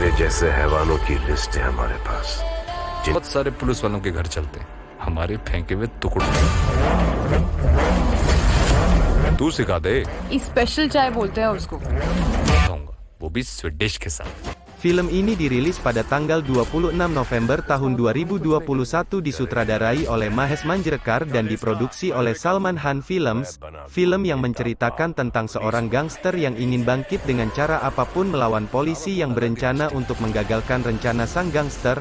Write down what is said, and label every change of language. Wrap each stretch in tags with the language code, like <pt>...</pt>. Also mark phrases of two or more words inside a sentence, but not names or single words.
<hi>ऐसे हैवानों की लिस्ट है हमारे पास। बहुत सारे पुलिस वालों के घर चलते हैं, हमारे फेंके हुए टुकड़े। तू सिखा दे। स्पेशल चाय बोलते हैं उसको। खाऊंगा, वो भी स्वीडिश के साथ।</hi> <id>Film ini dirilis pada tanggal 26 November tahun 2021 disutradarai oleh Mahesh Manjrekar dan diproduksi oleh Salman Khan Films. Film yang menceritakan tentang seorang gangster yang ingin bangkit dengan cara apapun melawan polisi yang berencana untuk menggagalkan rencana sang gangster.</id>